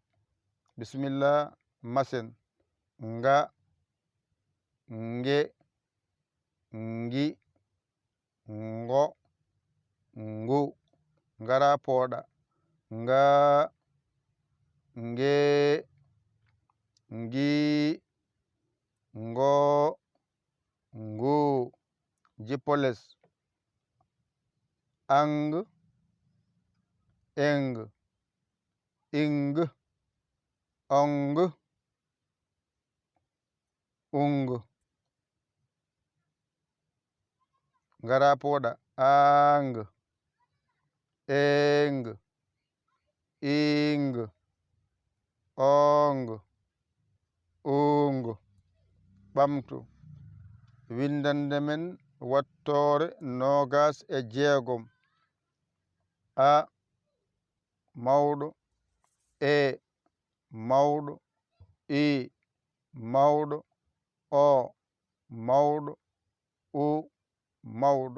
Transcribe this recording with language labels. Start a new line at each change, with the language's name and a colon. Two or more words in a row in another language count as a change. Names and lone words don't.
Fula: Bismillah masen. Nga, nge, ngi, ngo, ngu. Ngara pooɗa. Nga, nge, ngi, ngo, ngu. Jippoles. Ang, eng, ing, ong, ung. Ngara pooɗa. Ang, eng, ing, ong, ung. Ɓamtu. Windande men wattore 26. A mawɗo, e mawɗo, i mawɗo, o mawɗo, u mawɗo.